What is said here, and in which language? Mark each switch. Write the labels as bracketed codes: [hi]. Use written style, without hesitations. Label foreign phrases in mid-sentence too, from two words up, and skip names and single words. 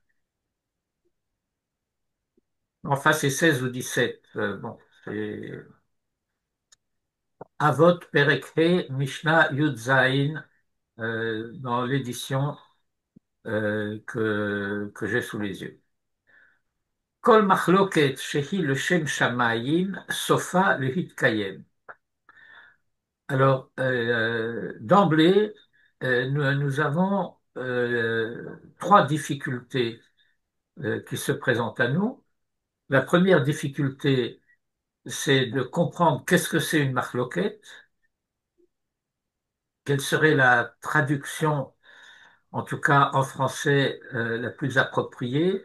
[fr] Enfin, c'est 16 ou 17. Bon, c'est Avot Perek He Mishnah Yud Zayin dans l'édition que j'ai sous les yeux. [he] כל מחלוקת שהיא לשם שמים סופה להתקיים. [fr] Alors, d'emblée, nous avons trois difficultés qui se présentent à nous. La première difficulté, c'est de comprendre qu'est-ce que c'est une machloket, quelle serait la traduction, en tout cas en français, la plus appropriée.